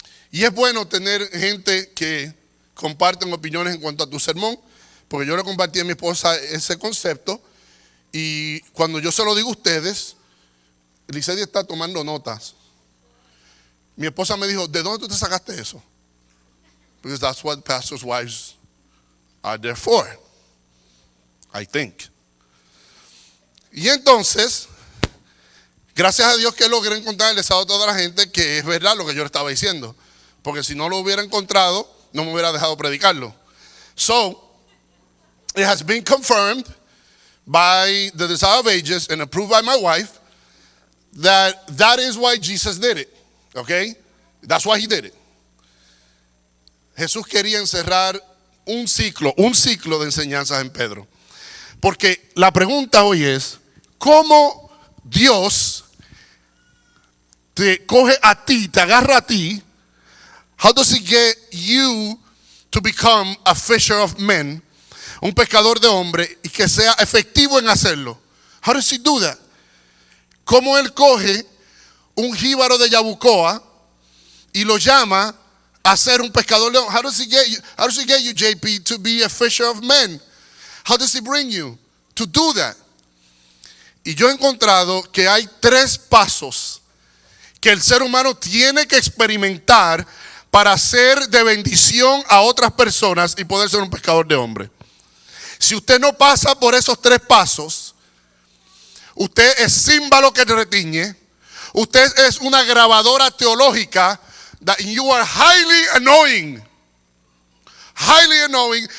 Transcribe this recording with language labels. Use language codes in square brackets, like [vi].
[es] Y es bueno tener gente que comparten opiniones en cuanto a tu sermón, porque yo le compartí a mi esposa ese concepto, y cuando yo se lo digo a ustedes, Licedia está tomando notas. Mi esposa me dijo, ¿de dónde tú te sacaste eso? [en] Because that's what pastors' wives are there for, I think. [es] Y entonces, gracias a Dios que logré encontrarles a toda la gente que es verdad lo que yo le estaba diciendo. Porque si no lo hubiera encontrado, no me hubiera dejado predicarlo. [en] So, it has been confirmed by the Desire of Ages and approved by my wife that is why Jesus did it. Okay? That's why he did it. [es] Jesús quería encerrar un ciclo de enseñanzas en Pedro. Porque la pregunta hoy es, ¿cómo Dios te coge a ti, te agarra a ti? [en] How does he get you to become a fisher of men? [es] Un pescador de hombres, y que sea efectivo en hacerlo. [en] How does he do that? [es] ¿Cómo él coge un jíbaro de Yabucoa y lo llama a ser un pescador de hombres? [en] How does he get you, JP, to be a fisher of men? How does he bring you to do that? [es] Y yo he encontrado que hay 3 pasos que el ser humano tiene que experimentar para ser de bendición a otras personas y poder ser un pescador de hombres. Si usted no pasa por esos 3 pasos, usted es címbalo que retiñe, usted es una grabadora teológica, [en] that you are highly annoying. Highly annoying.